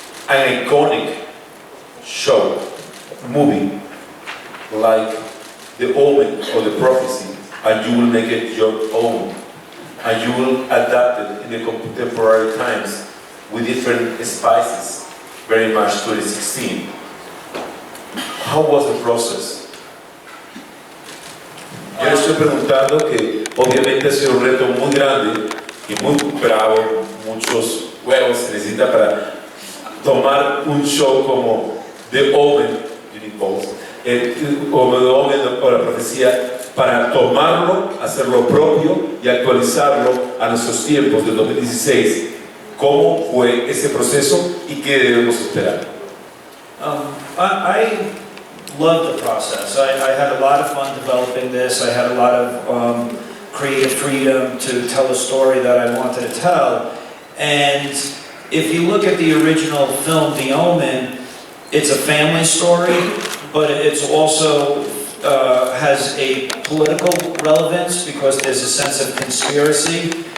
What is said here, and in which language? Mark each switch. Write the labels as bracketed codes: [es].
[en] an iconic show, movie, like The Omen or The Prophecy, and you will make it your own, and you will adapt it in the contemporary times with different spices, very much 2016. How was the process? [es] Yo le estoy preguntando que obviamente ha sido un reto muy grande y muy bravo, muchos huevos se necesita para tomar un show como The Omen, o The Omen o La Profecía, para tomarlo, hacerlo propio y actualizarlo a nuestros tiempos del 2016. ¿Cómo fue ese proceso y qué debemos esperar? [en] I loved the process. I had a lot of fun developing this. I had a lot of creative freedom to tell a story that I wanted to tell. And if you look at the original film, The Omen, it's a family story, but it's also has a political relevance because there's a sense of conspiracy.